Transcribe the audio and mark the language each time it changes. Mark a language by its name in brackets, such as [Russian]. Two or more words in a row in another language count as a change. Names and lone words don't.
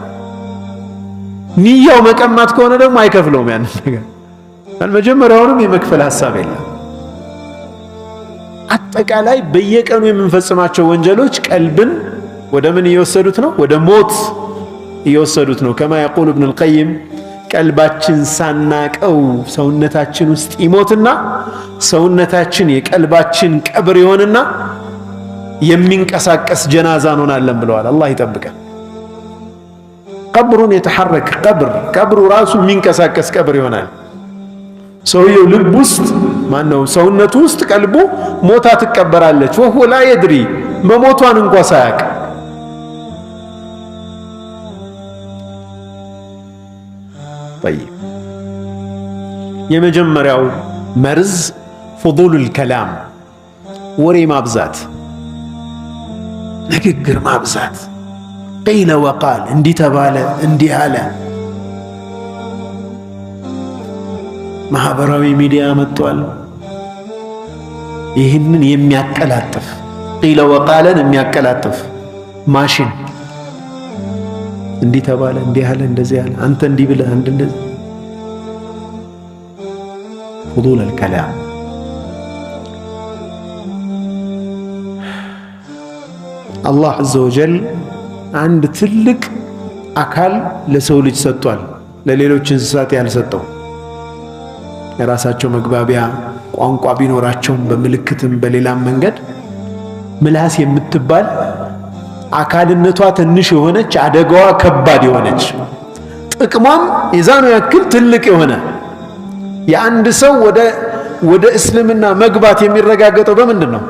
[Amharic] ንያው መቀማት ከሆነ ደግሞ አይከፍለውም። ያን ነገር መጀመሪያውንም የመክፈል ሐሳብ የለም። አጠቃላይ በየቀኑ የምንፈጽማቸው ወንጀሎች ቀልብን ወደ ምን እየወሰዱት ነው? ወደ ሞት እየወሰዱት ነው። [Arabic] كما يقول ابن القيم [Amharic] ቀልባችን ሳናቀው ሰውነታችን ውስጥ ይሞትና ሰውነታችን የቀልባችን ቀብር ይሆንና የሚንቀሳቀስ ጀናዛ እንሆናለን ብለዋል። አላህ ይጠብቀን። ቀብሩን የተሐረክ ቀብሩ ራሱ የሚንቀሳቀስ ቀብር ይሆናል። ሰውየው ልብ ውስጥ ማነው ሰውነቱ ውስጥ ቀልቡ ሞታ ትቀበራለች። [Arabic] وهو لا يدري [Amharic] መሞቷን እንኳ ሳያቅ طيب የመጀመሪያው መርዝ [Arabic] فضول الكلام [Amharic] ወሬ ማብዛት፣ ንግግር ማብዛት። [Arabic] قيل وقال [Amharic] እንዲህ ተባለ እንዲህ አለ። ማህበራዊ ሚዲያ መጥቷል። ይህንን የሚያቀላጥፍ [Arabic] قيل وقال [Amharic] የሚያቀላጥፍ ማሽን እንዲህ ተባለ እንዲህ አለ እንደዚህ አለ አንተ እንዲህ ብለህ አንተ እንደዚህ [Arabic] فضول الكلام። [Amharic] አላህ [Arabic] عز وجل [Amharic] አንድ ትልቅ አካል ለሰው ልጅ ሰጥቷል፣ ለሌሎች እንስሳት ያልሰጠው። የራሳቸው መግባቢያ ቋንቋ ቢኖራቸውም በምልክትም በሌላም መንገድ ምላስ የምትባል አካልነቷ ትንሽ የሆነች አደጋዋ ከባድ የሆነች ጥቅሟም የዛኑ ያክል ትልቅ የሆነ የአንድ ሰው ወደ እስልምና መግባት የሚረጋገጠው በምንድን ነው?